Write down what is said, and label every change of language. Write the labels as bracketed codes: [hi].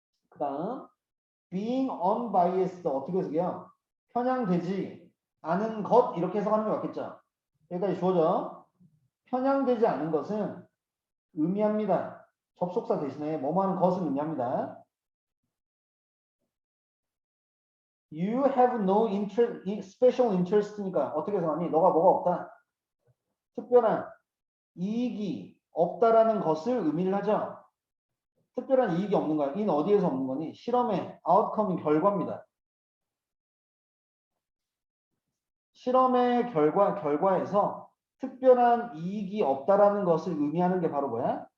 [ko] 그 다음 [en] being unbiased [ko] 어떻게 해석해요? 편향되지 않은 것 이렇게 해석하는 게 맞겠죠? 여기까지 주어져. 편향되지 않은 것은 의미합니다. 접속사 대신에 뭐뭐 하는 것은 의미합니다. [en] You have no interest, special interest [ko] 니까 어떻게 해석하니? 너가 뭐가 없다. 특별한 이익이 없다라는 것을 의미를 하죠. 특별한 이익이 없는 거야. in 어디에서 없는 거니? 실험의 outcome인 결과입니다. 실험의 결과에서 특별한 이익이 없다라는 것을 의미하는 게 바로 뭐야?